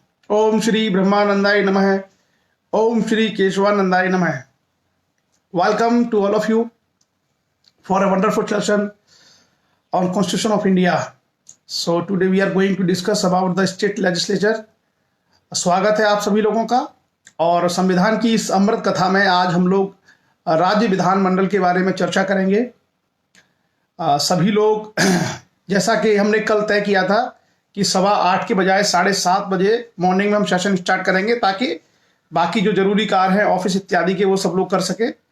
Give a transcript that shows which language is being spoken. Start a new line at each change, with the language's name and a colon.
Sanskrit: ओम श्री ब्रह्मानंदाय नमः। ओम श्री केशवानंदाय नमः।
English: Welcome to all of you for a wonderful session on Constitution of India. So today we are going to discuss about the state legislature.
Hindi: स्वागत है आप सभी लोगों का। और संविधान की इस अमृत कथा में आज हम लोग राज्य विधानमंडल के बारे में चर्चा करेंगे। सभी लोग जैसा कि हमने कल तय किया था कि 7:15 के बजाय 7:30 बजे मॉर्निंग में हम सेशन स्टार्ट करेंगे, ताकि बाकी जो जरूरी कार्य है ऑफिस इत्यादि के वो सब लोग कर सके।